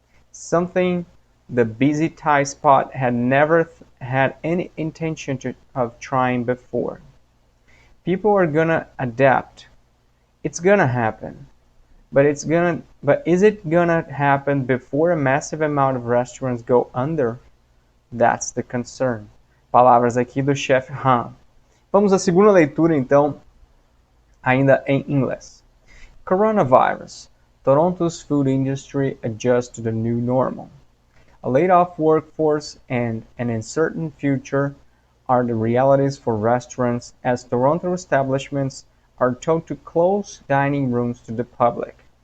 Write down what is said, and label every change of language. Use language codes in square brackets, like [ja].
[en] Something the busy Thai spot had never had any intention of trying before. People are gonna adapt. It's gonna happen. But is it gonna happen before a massive amount of restaurants go under? That's the concern. [pt] Palavras aqui do Chef Han. Vamos à segunda leitura, então, ainda em inglês. [en] Coronavirus. Toronto's food industry adjusts to the new normal. A laid-off workforce and an uncertain future are the realities for restaurants as Toronto establishments are told to close dining rooms to the public.